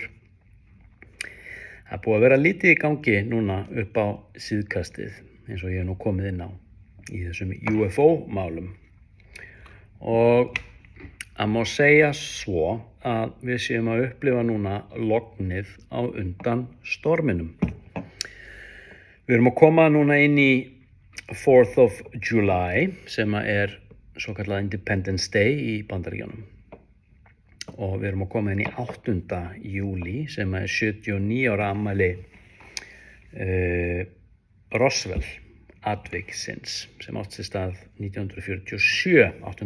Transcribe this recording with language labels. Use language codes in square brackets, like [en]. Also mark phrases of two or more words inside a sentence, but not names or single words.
[is] Það er búið að vera lítið í gangi núna upp á síðkastið eins og ég hef nú komið inn á í þessum UFO-málum. Og það má segja svo að við séum að upplifa núna lognið á undan storminum. Við erum að koma núna inn í 4th of July sem er svo kallað Independence Day í Bandaríkjunum. Og við erum að koma inn í 8. júlí sem er 79 ára afmæli Roswell atviksins sem átti sér stað 1947, 8.